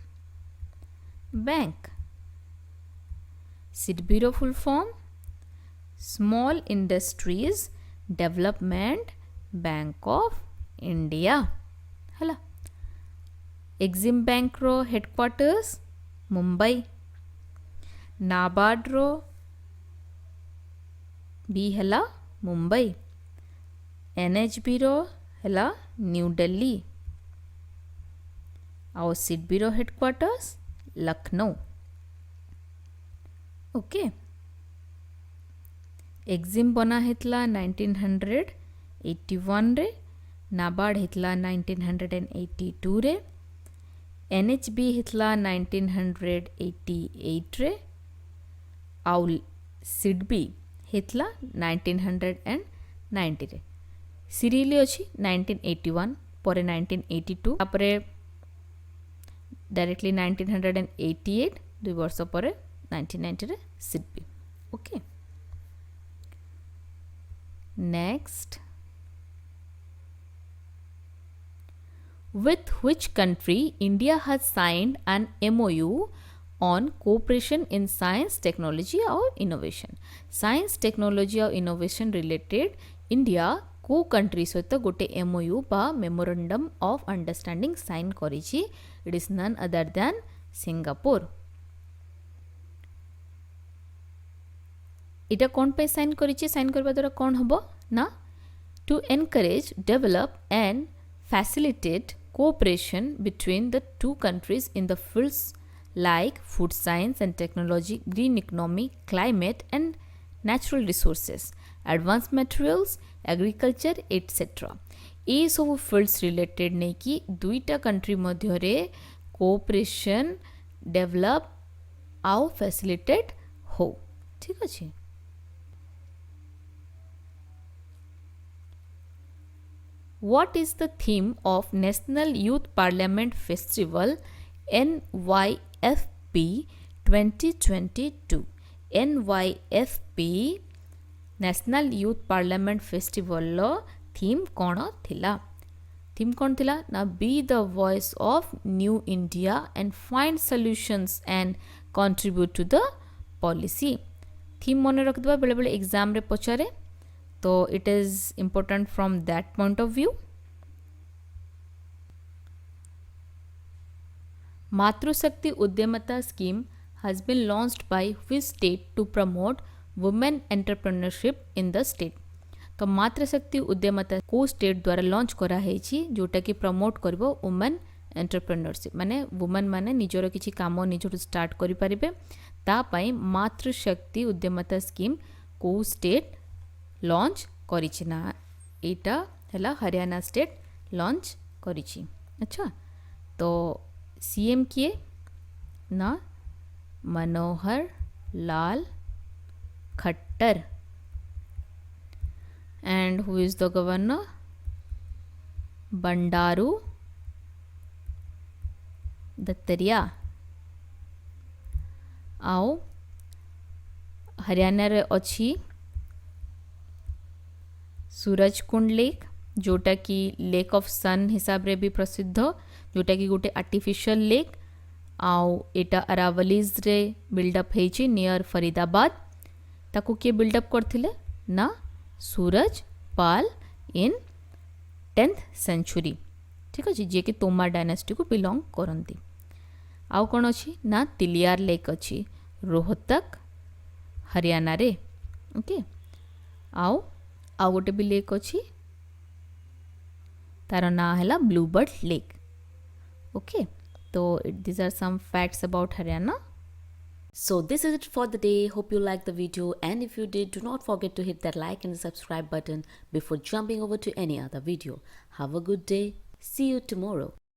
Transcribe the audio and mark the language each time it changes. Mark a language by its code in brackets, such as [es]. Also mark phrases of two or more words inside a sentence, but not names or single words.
[or] ବ୍ୟାଙ୍କ ସିଡବି ର [en] full form [or] ସ୍ମଲ ଇଣ୍ଡଷ୍ଟ୍ରିଜ ଡେଭଲପମେଣ୍ଟ ବ୍ୟାଙ୍କ ଅଫ ଇଣ୍ଡିଆ ହେଲା ଏକ୍ସିମ ବ୍ୟାଙ୍କ ର ହେଡକ୍ୱାର୍ଟର୍ସ ମୁମ୍ବାଇ ନାବାର୍ଡ ର ଭି ହେଲା ମୁମ୍ବାଇ NHB ର ହେଲା ନ୍ୟୁ ଦିଲ୍ଲୀ ଆଉ ସିଡବି ର ହେଡକ୍ୱାର୍ଟର୍ସ ଲକ୍ଷ୍ନୌ ଓକେ ଏକ୍ସିମ ବନା ହେଇଥିଲା 1981 ରେ ନାବାର୍ଡ ହେଇଥିଲା 1982 ରେ NHB ହେଇଥିଲା 1988 ରେ ଆଉ SIDB ହେଇଥିଲା 1990 ରେ ସିରିୟଲି ଅଛି 1981 ପରେ 1982 ତାପରେ ଡାଇରେକ୍ଟଲି 1988 ଦୁଇ ବର୍ଷ ପରେ 1990 ରେ SIDB [en] okay next with which country India has signed an MOU on cooperation in science, technology and innovation. Science, technology और innovation related India को country [or] ସହିତ ଗୋଟେ [en] MOU बा memorandum of understanding sign करिछि. It is none other than Singapore. [or] ଏଇଟା କଣ ପାଇଁ ସାଇନ କରିଛି ସାଇନ କରିବା ଦ୍ୱାରା କଣ ହେବ ନା [en] to encourage, develop and facilitate cooperation between the two countries in the fields like food science and technology, green economy, climate and natural resources, advanced materials, agriculture, etc. [or] ଏ ସବୁ [en] fields related [or] ନେଇ କି ଦୁଇଟା [en] country [or] ମଧ୍ୟ ରେ [en] cooperation develop आउ facilitate [or] ହେଉ ଠିକ ଅଛି [en] What is the theme of National Youth Parliament Festival NYFP 2022? NYFP National Youth Parliament Festival [or] ର ଥିମ କଣ ଥିଲା ଥିମ କଣ ଥିଲା ନା [en] Be the voice of New India and find solutions and contribute to the policy. [or] ଥିମ ମନେ ରଖି ଦବା ବେଳେ ବେଳେ ଏକ୍ଜାମ ରେ ପଚାରେ ତ [en] it is important from that point of view. Matrusakti Udyamata scheme has been launched by which state to promote women entrepreneurship in the state. [or] ତ ମାତୃଶକ୍ତି ଉଦ୍ୟମତା କୁ ସ୍ଟେଟ ଦ୍ୱାରା ଲଞ୍ଚ କରା ହେଇଛି ଯୋଉଟା କି ପ୍ରମୋଟ କରିବ [en] women entrepreneurship [or] ମାନେ ୱୁମେନ ମାନେ ନିଜର କିଛି କାମ ନିଜର ଷ୍ଟାର୍ଟ କରି ପାରିବେ ତା ପାଇଁ ମାତୃଶକ୍ତି ଉଦ୍ୟମତା ସ୍କିମ କୁ [en] state launch [or] କରିଛି ନା ଏଇଟା ହେଲା ହରିୟାଣା [en] state launch [or] କରିଛି ଅଚ୍ଛା ତ ସିଏମ କିଏ ନା ମନୋହର ଲାଲ ଖଟ୍ଟର [en] and who is the governor Bandaru Dattaria [or] ଆଉ ହରିୟାଣା ରେ ଅଛି ସୂରଜକୁଣ୍ଡ ଲେକ ଯୋଉଟା କି [en] lake of sun [or] ହିସାବ ରେ ଭି ପ୍ରସିଦ୍ଧ ଯୋଉଟା କି ଗୋଟେ [en] artificial lake [or] ଆଉ ଏଇଟା ଆରାବଲିଜ ରେ ବିଲ୍ଡଅପ ହେଇଛି ନିୟର ଫରିଦାବାଦ ତାକୁ କିଏ ବିଲ୍ଡଅପ କରିଥିଲେ ନା ସୂରଜ ପାଲ [en] in 10th century [or] ଠିକ ଅଛି ଯେ କି ତୋମର ଡାଇନାଷ୍ଟି କୁ ବିଲଙ୍ଗ କରନ୍ତି ଆଉ କଣ ଅଛି ନା ତିଲିୟାର ଲେକ ଅଛି ରୋହତକ ହରିୟାଣା ରେ ଓକେ ଆଉ ଗୋଟେ ଭି ଲେକ ଅଛି ତାର ନା ହେଲା ବ୍ଲୁବର୍ଡ ଲେକ ଓକେ ତ [en] these are some facts about Haryana. So this is it for the day. Hope you liked the video, and if you did, do not forget to hit that like and subscribe button before jumping over to any other video. Have a good day. See you tomorrow.